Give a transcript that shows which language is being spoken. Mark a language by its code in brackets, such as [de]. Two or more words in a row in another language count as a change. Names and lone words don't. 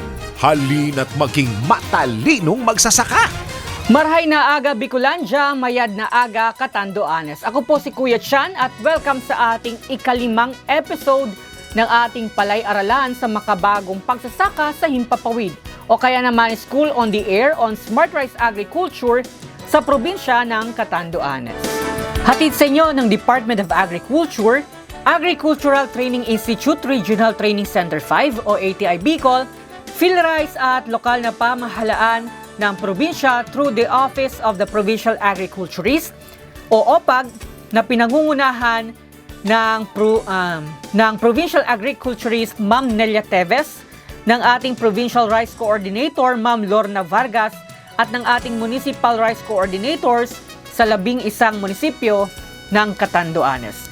[tl] Halina't maging matalinong magsasaka! [bik] Marhay na aga Bicolandia, mayad na aga Catanduanes. [tl] Ako po si Kuya Chan at welcome sa ating ikalimang episode ng ating Palay-aralan sa makabagong pagsasaka sa Himpapawid o kaya naman School on the Air on Smart Rice Agriculture sa probinsya ng Catanduanes. Hatid sa inyo ng Department of Agriculture, Agricultural Training Institute Regional Training Center 5 o ATI Bicol, PhilRice at lokal na pamahalaan ng probinsya [en] through the [tl] Office of the Provincial Agriculturist o OPAG na pinangungunahan ng Provincial Agriculturist Ma'am Nelia Teves, ng ating Provincial Rice Coordinator Ma'am Lorna Vargas at ng ating Municipal Rice Coordinators sa 11 munisipyo ng Catanduanes.